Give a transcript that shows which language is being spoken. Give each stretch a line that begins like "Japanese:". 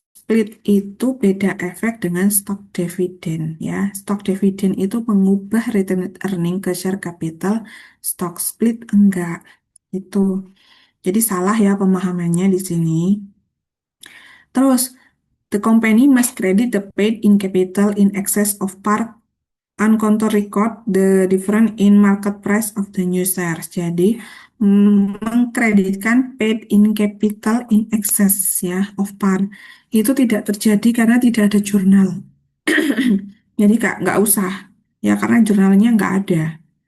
Indonesian: split itu beda efek dengan stock dividend ya. Stock dividend itu mengubah retained earning ke share capital, stock split enggak. Itu. Jadi salah ya pemahamannya di sini. Terus,
English: the company must credit the paid in capital in excess of par and counter record the difference in market price of the new shares.
Indonesian: Jadi, mengkreditkan paid in capital in excess ya of par itu tidak terjadi karena tidak ada jurnal. Jadi nggak usah ya karena jurnalnya nggak ada.